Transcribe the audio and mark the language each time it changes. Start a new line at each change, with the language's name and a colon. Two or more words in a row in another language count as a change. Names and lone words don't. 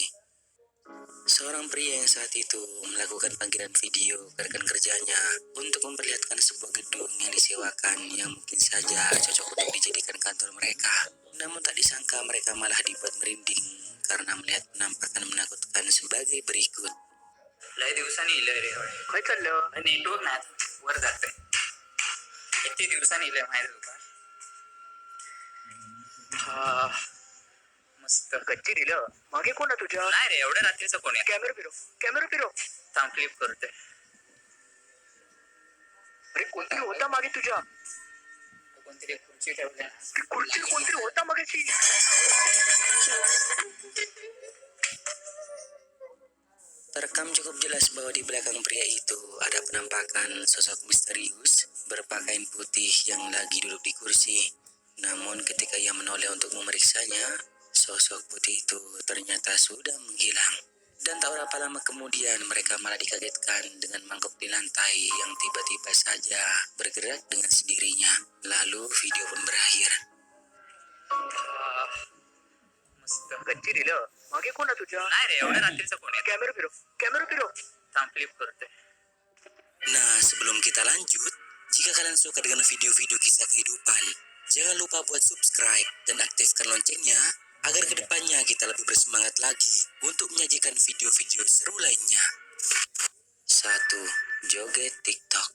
Indonesian: Seorang pria yang saat itu melakukan panggilan video ke rekan kerjanya untuk memperlihatkan sebuah gedung yang disewakan yang mungkin saja cocok untuk dijadikan kantor mereka. Namun tak disangka mereka malah dibuat merinding karena melihat penampakan menakutkan sebagai berikut.
Marathi: लय दिवसांनी इलंय रे काय चाललं नेटवर्क नाही वर जातंय किती दिवसांनी इलंय माहिती तुका हा मस्त कच्ची दिलं मागे कोण आहे तुझ्या नाही रे एवढ्या रात्रीचं कोण आहे कॅमेरा फिरव थांब क्लिप करते अरे कोणतरी होता मागे तुझ्या कोणतरी खुर्ची ठेवल्या खुर्ची कोणतरी होता मागेची
Indonesian: Terekam cukup jelas bahwa di belakang pria itu ada penampakan sosok misterius berpakaian putih yang lagi duduk di kursi. Namun ketika ia menoleh untuk memeriksanya, sosok putih itu ternyata sudah menghilang. Dan tak berapa lama kemudian mereka malah dikagetkan dengan mangkuk di lantai yang tiba-tiba saja bergerak dengan sendirinya. Lalu video pun berakhir.
Marathi: मस्त कच्ची दिलं मागे कोण आहे तुझ्या नाही रे एवढ्या रात्रीचं कोण आहे कॅमेरा फिरव थांब क्लिप करते
Indonesian: Nah, sebelum kita lanjut, jika kalian suka dengan video-video kisah kehidupan, jangan lupa buat subscribe dan aktifkan loncengnya agar kedepannya kita lebih bersemangat lagi untuk menyajikan video-video seru lainnya. 1. Joget TikTok.